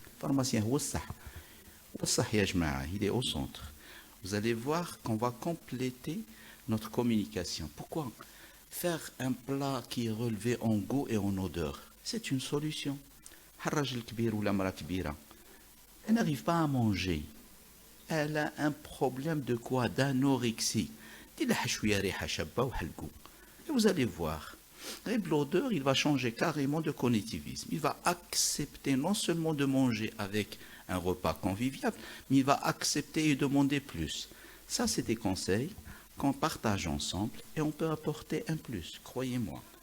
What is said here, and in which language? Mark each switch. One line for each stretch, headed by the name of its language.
French: Le pharmacien, il est au centre. Vous allez voir qu'on va compléter notre communication. Pourquoi? Faire un plat qui est relevé en goût et en odeur, c'est une solution.
Arabic: الراجل الكبير ولا مرأة كبيرة,
French: elle n'arrive pas à manger. Elle a un problème de quoi? D'anorexie.
Arabic: دير شوية ريحة شابة وحلقو.
French: Et vous allez voir, l'odeur, il va changer carrément de cognitivisme. Il va accepter non seulement de manger avec un repas convivial, mais il va accepter et demander plus. Ça, c'est des conseils qu'on partage ensemble et on peut apporter un plus, croyez-moi.